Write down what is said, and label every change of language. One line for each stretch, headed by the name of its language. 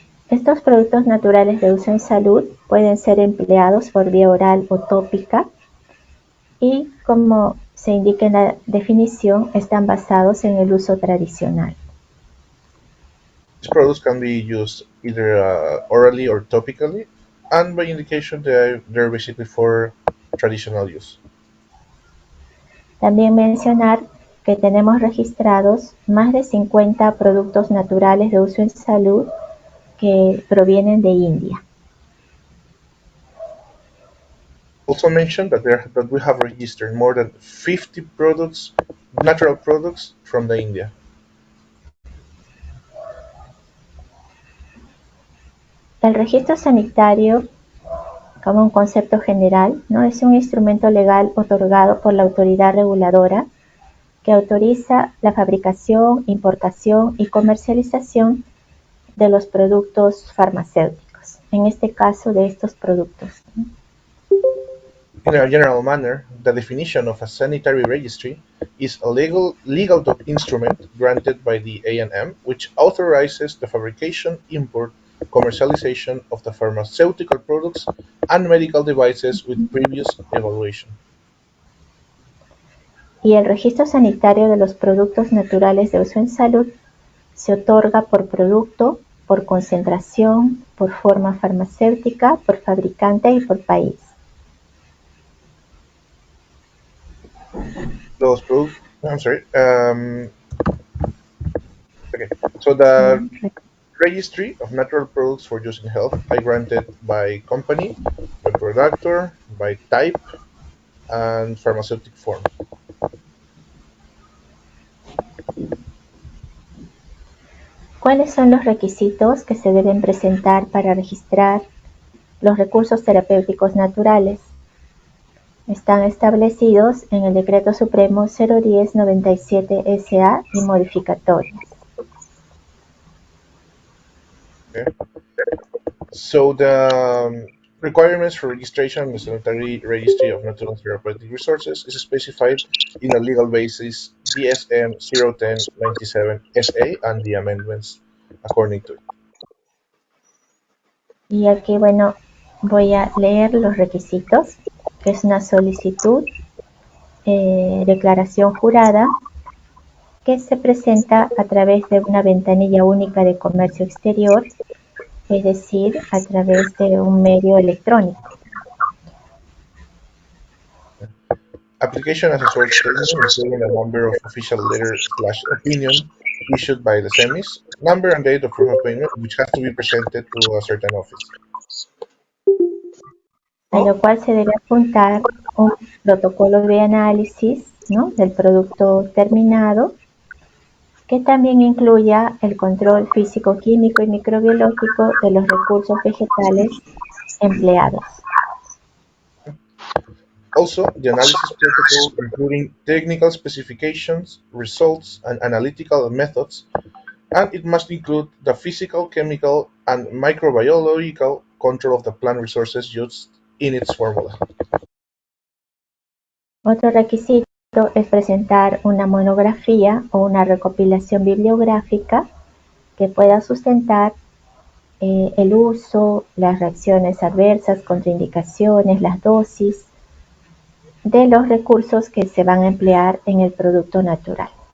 Spanish: Estos productos naturales de uso en salud pueden ser empleados por vía oral o tópica y, como se indica en la definición, están basados en el uso tradicional.
English: These products can be used either orally or topically, and by indication they're basically for traditional use.
Spanish: También mencionar que tenemos registrados más de 50 productos naturales de uso en salud que provienen de India.
English: Also mention that we have registered more than 50 products, natural products from the India.
Spanish: El registro sanitario, como un concepto general, ¿no? Es un instrumento legal otorgado por la autoridad reguladora que autoriza la fabricación, importación y comercialización de los productos farmacéuticos, en este caso de estos productos.
English: In a general manner, the definition of a sanitary registry is a legal instrument granted by the A&M which authorizes the fabrication, import, commercialization of the pharmaceutical products and medical devices with previous evaluation.
Spanish: Y el registro sanitario de los productos naturales de uso en salud se otorga por producto, por concentración, por forma farmacéutica, por fabricante y por país.
English: Those products, I'm sorry. Okay, so the registry of natural products for use in health are granted by company, by productor, by type, and pharmaceutic form.
Spanish: ¿Cuáles son los requisitos que se deben presentar para registrar los recursos terapéuticos naturales? Están establecidos en el Decreto Supremo 010/97 SA y modificatorias.
English: Okay. So the Requirements for registration in the Sanitary Registry of Natural Therapeutic Resources is specified in the legal basis DSM 01097 SA and the amendments according to it.
Spanish: Y aquí, bueno, voy a leer los requisitos, que es una solicitud, declaración jurada, que se presenta a través de una ventanilla única de comercio exterior, es decir, a través de un medio electrónico.
English: Application as a short statement, including a number of official letter/opinion issued by the semis, number and date of proof of payment, which has to be presented to a certain office.
Spanish: A lo cual se debe apuntar un protocolo de análisis, ¿no?, del producto terminado, que también incluya el control físico, químico y microbiológico de los recursos vegetales empleados.
English: Also, the analysis protocol, including technical specifications, results, and analytical methods, and it must include the physical, chemical, and microbiological control of the plant resources used in its formula.
Spanish: Otro requisito es presentar una monografía o una recopilación bibliográfica que pueda sustentar el uso, las reacciones adversas, contraindicaciones, las dosis de los recursos que se van a emplear en el producto natural.